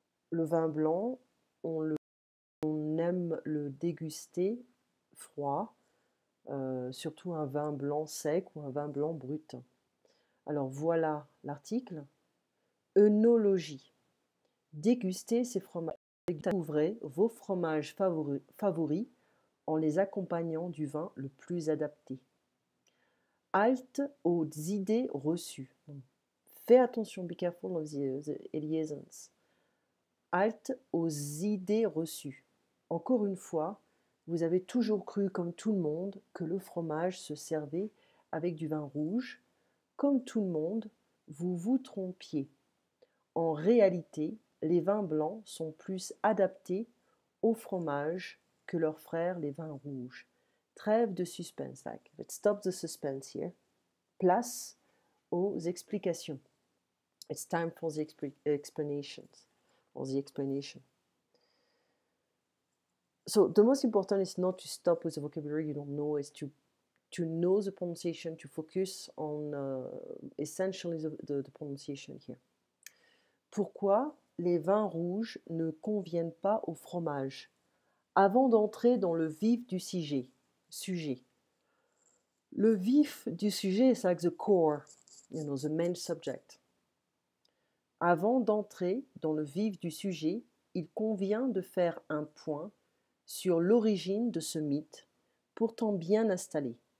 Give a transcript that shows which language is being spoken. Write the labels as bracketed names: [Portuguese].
[French] Le vin blanc, on aime le déguster froid, surtout un vin blanc sec ou un vin blanc brut. Alors voilà l'article. Œnologie. Dégustez ces fromages. Découvrez vos fromages favoris en les accompagnant du vin le plus adapté. Halte aux idées reçues. Fais attention, [English] be careful of the liaisons. [French] Halte aux idées reçues. Encore une fois, vous avez toujours cru, comme tout le monde, que le fromage se servait avec du vin rouge. Comme tout le monde, vous vous trompiez. En réalité, les vins blancs sont plus adaptés au fromage que leurs frères les vins rouges. Trêve de suspense. [English] Like, let's stop the suspense here. [French] Place aux explications. [English] It's time for the explanations, or the explanation. So the most important is not to stop with the vocabulary you don't know, is to know the pronunciation, to focus on essentially the pronunciation here. [French] Pourquoi les vins rouges ne conviennent pas au fromage? Avant d'entrer dans le vif du sujet. Le vif du sujet [English] is like the core, the main subject. [French] Avant d'entrer dans le vif du sujet, il convient de faire un point sur l'origine de ce mythe, pourtant bien installé.